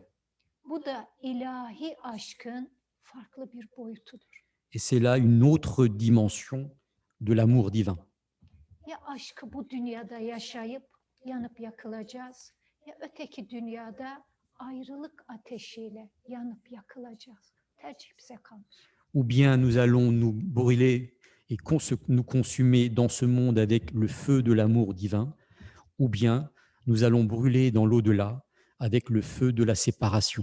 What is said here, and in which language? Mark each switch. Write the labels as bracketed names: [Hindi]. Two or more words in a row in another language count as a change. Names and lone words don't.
[Turkish] Bu da ilahi aşkın farklı bir boyutudur. [French] Et c'est là une autre dimension de l'amour divin. [Turkish] Ya aşkı bu dünyada yaşayıp yanıp yakılacağız ya öteki dünyada ayrılık ateşiyle yanıp yakılacağız. Tercih bize kalmış. [French] Ou bien nous allons nous brûler et nous consumer dans ce monde avec le feu de l'amour divin, ou bien nous allons brûler dans l'au-delà avec le feu de la séparation.